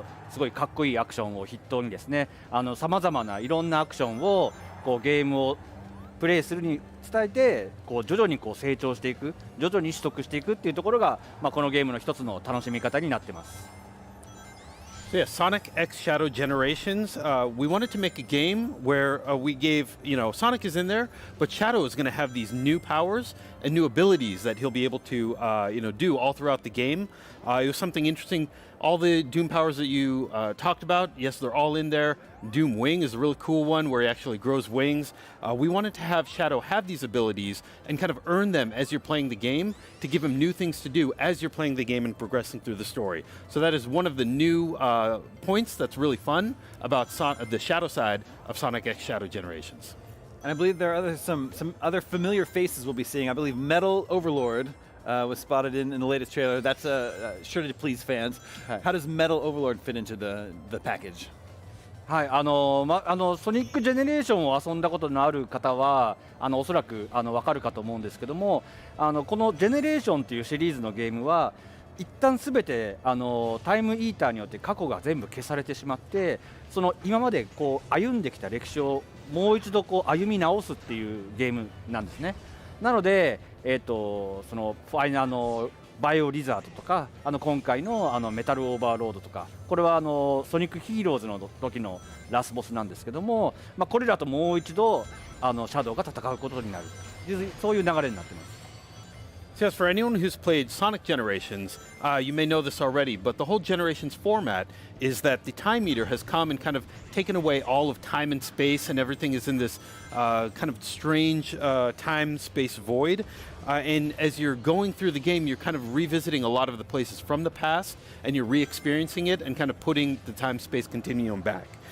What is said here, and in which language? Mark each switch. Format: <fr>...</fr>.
<ja>すごいかっこいいアクションを筆頭にですね、さまざまないろんなアクションをこうゲームをプレイするに伝えて、こう徐々にこう成長していく、徐々に取得していくっていうところが、このゲームの一つの楽しみ方になってます。</ja> <en>So yeah, Sonic X Shadow Generations. We wanted to make a game where we gave, Sonic is in there, but Shadow is going to have these new powers and new abilities that he'll be able to, do all throughout the game. It was something interesting. All the Doom powers that you talked about, yes, they're all in there. Doom Wing is a really cool one where he actually grows wings. We wanted to have Shadow have these abilities and kind of earn them as you're playing the game to give him new things to do as you're playing the game and progressing through the story. So that is one of the new points that's really fun about the Shadow side of Sonic X Shadow Generations. And I believe there are some other familiar faces we'll be seeing. I believe Metal Overlord was spotted in the latest trailer. That's sure to please fans. How does Metal Overlord fit into the package?</en> <ja>はい、ソニックジェネレーションを遊んだことのある方はおそらく分かるかと思うんですけども、このジェネレーションというシリーズのゲームは一旦すべてタイムイーターによって過去が全部消されてしまって、その今までこう歩んできた歴史をもう一度こう歩み直すっていうゲームなんですね。なので、そのバイオリザードとか今回のメタルオーバーロードとか、これはソニックヒーローズの時のラスボスなんですけども、これらともう一度シャドウが戦うことになる、そういう流れになっています。</ja> <en>So yes, for anyone who's played Sonic Generations, you may know this already, but the whole Generations format is that the Time Eater has come and kind of taken away all of time and space, and everything is in this kind of strange time-space void. And as you're going through the game, you're kind of revisiting a lot of the places from the past, and you're re-experiencing it and kind of putting the time-space continuum back.</en>